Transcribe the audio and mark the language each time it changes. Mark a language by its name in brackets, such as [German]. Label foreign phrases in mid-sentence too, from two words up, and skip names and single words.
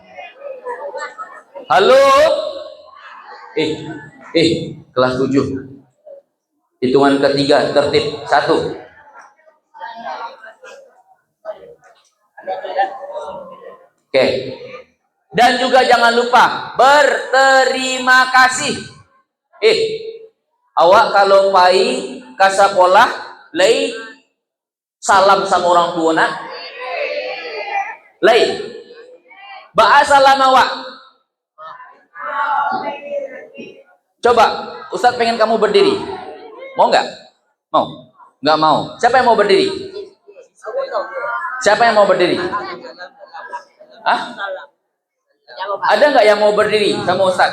[Indonesian] Halo? Kelas 7. Hitungan ketiga, tertib. 1. Oke. Dan juga jangan lupa berterima kasih. [Minangkabau] Awak kalau pai ke sekolah, lay salam sama orang tua nak. Lay. Ba'a salam awak. [Indonesian] Coba, Ustadz pengen kamu berdiri. Mau nggak? Mau? Nggak mau. Siapa yang mau berdiri? Siapa yang mau berdiri? Hah? Ada nggak yang mau berdiri sama Ustadz?